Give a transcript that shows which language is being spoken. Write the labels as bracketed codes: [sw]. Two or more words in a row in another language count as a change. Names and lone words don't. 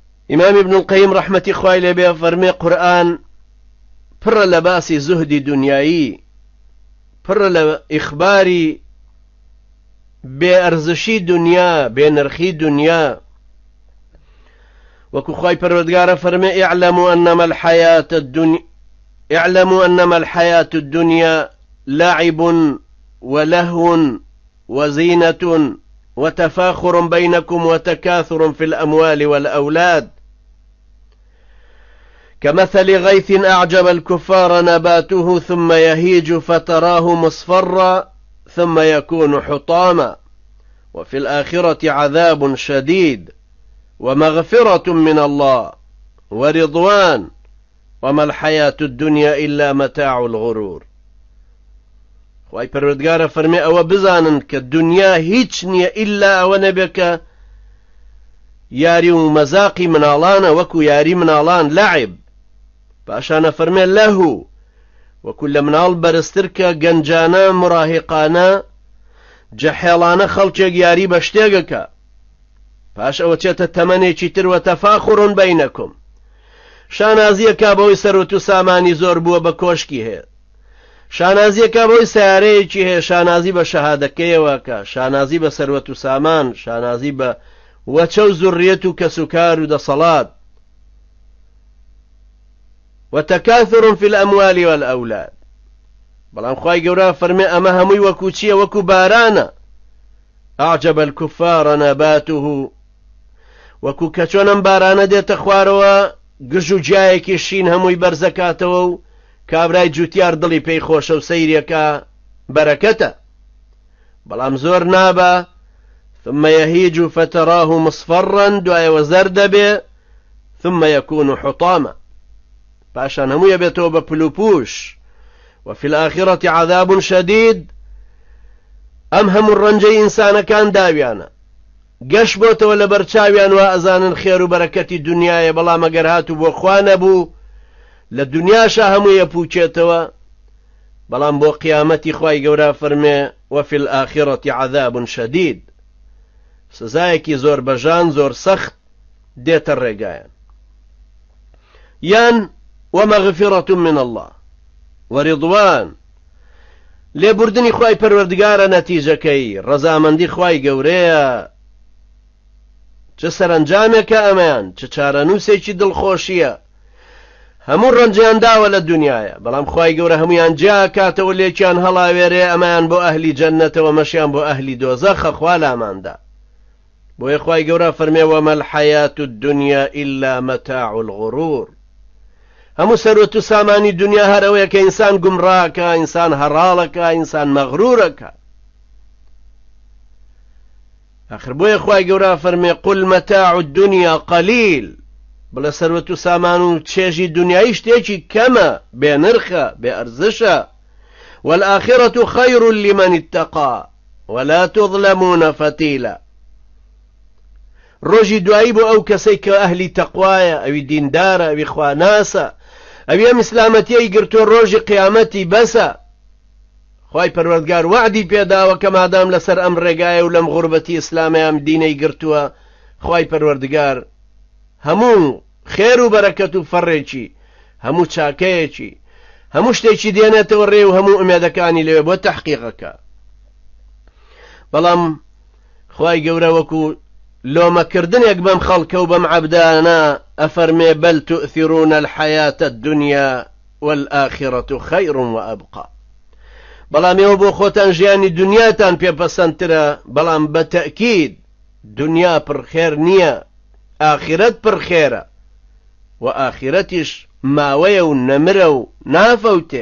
[ckb] إمام ابن القيم رحمة خوای لێبێ فەرمێ قورآن پڕە لە باسی زوهدی دنیایی، پڕە لە ئیخباری بێئەرزشی دنیا، بێنرخی دنیا. وەکو خوای پەروەردگارە فەرمێ [ar] اعلموا أنما الحياة الدنيا لعب ولهو وزينة وتفاخر بينكم وتكاثر في الأموال والأولاد كمثل غيث أعجب الكفار نباته ثم يهيج فتراه مصفرا ثم يكون حطاما وفي الآخرة عذاب شديد ومغفرة من الله ورضوان وما الحياة الدنيا إلا متاع الغرور. [ckb] خوای پەروەردگارە فەرمێ ئەوە بزانن کە دنیا هیچ نییە ئیلا ئەوە نەبێ کە یاری و مەزاقی مناڵانە، وەکو یاری مناڵان لەعب. پاشانە فەرمێ لەهو، وەکو لە مناڵ بەرزتر کە گەنجانە مڕاهقانە جەحێڵانە خەڵکێک یاری بە شتێگەکە، پاش ئەوە چێتە تەمەنێکی تر و [ar] تەفاخڕون بەینەکم، [ckb] شانازیەکە بەوەی سەرۆت و سامانی زۆر بووە بە کۆشکی هەیە، شانازیەکە بەوەی سیارەیەکی هەیە، شانازی بە شەهادەکەیەوەکە، شانازی بە سەروەت و سامان، شانازی بە وەچە و زوڕیەت و کەسوکار و دەسەڵات. [ar] وتكاثر في الأموال والأولاد. [ckb] بەڵام خوای گەورە فەرمێ ئەمە هەمووی وەکو چییە؟ وەکو بارانە. [ar] أعجب الكفار نباته، [ckb] وەکو کە چۆنم بارانە دێتە خوارەوە گژ و جایەکی شین هەمووی بەرزەکاتەوە و کابرای جوتیار دڵی پێی خۆشە و سەیرێکە بەرەکەتە، بەڵام زۆر نابە. [ar] ثم يهيج فتراه مصفرا، [ckb] دوایەوە زەر دەبێ، [ar] ثم يكون حطاما، [ckb] پاشان هەموویە بێتەوە بە پلوپوش. [ar] وفي الآخرة عذاب شديد، [ckb] ئەم هەموو ڕەنجەی ئینسانەکان داویانە گەشت بۆتەوە لە بەرچاویان، وا ئەزانن خێر و بەرەکەتی دنیاە، بەڵام ئەگەر هاتوو بۆ خوا نەبوو لە دنیاشە هەموویە پوچێتەوە. بەڵام بۆ قیامەتی خوای گەورە فەرمێ [ar] وفي الآخرة عذاب شديد، [ckb] سزایەکی زۆر بەژان زۆر سەخت دێتە ڕێگایان. [ar] یان ومغفرة من الله ورضوان، [ckb] لێبوردنی خوای پەروەردگارە نەتیجەکەی، ڕەزامەندی خوای گەورەیە. چه سەرنجامێکە ئەمەیان، چه چارەنووسێکی دڵخۆشیە. هەموو ڕەنجیان داوە لە دنیاە، بەڵام خوای گەورە هەمویان جا کاتەوە لێکیان هەڵاوێرێ، ئەمەیان بۆ ئەهلی جەننەتەوە، مەشیان بۆ ئەهلی دۆزەخە، خوا لاماندا. بۆیە خوای گەورە فەرمێ [ar] وما الحياة الدنيا إلا متاع الغرور. [ckb] هەموو سەرۆت و سامانی دنیا هەرەوەیە کە ئینسان گومڕاکە، ئینسان هەڕاڵەکە، ئینسان مەغرورەکە. آخر بۆیە خوای گەورە فەرمێ [ar] قل متاع الدنيا قليل، [ckb] بڵێ سەرۆت و سامان و چێژی دنیایی شتێکی کەمە، بێنرخە، بێئەرزشە. [ar] والآخرة خير لمن اتقى ولا تظلمون فتيلا. [ckb] ڕۆژی دوایی بۆ ئەو کەسەی کە ئەهلی تەقوایە، ئەوی دیندارە، ئەوی خواناسە، ئەوی ئەم ئیسلامەتیەی گرتووە ڕۆژی قیامەتی بەسە. خوای پەروەردگار وعدی پێداوە کە مادام لەسەر ئەم ڕێگایە و لەم غوربەتی ئیسلامە ئەم دینەی گرتووە، خوای پەروەردگار هەموو خێر و بەرەکەت و فەڕێکی، هەموو چاکەیەکی، هەموو شتێکی دێنێتەوە ڕێ و هەموو ئومێدەکانی لەوێ بۆ تەحقیقەکە. بەڵام خوای گەورە وەکو لۆمەکردنێک بەم خەڵکە و بەم عەبدانە ئەفەرمێ [ar] بەل تؤثرون الحياة الدنيا والآخرة خير وأبقى. [ckb] بەڵام ئێوە بۆ خۆتان ژیانی دنیاتان پێپەسەندترە، بەڵام بە تەئکید دنیا پڕخێر نییە، ئاخرەت پڕخێرە، و ئاخرەتیش ماوەیە و نەمرە و نافەوتێ.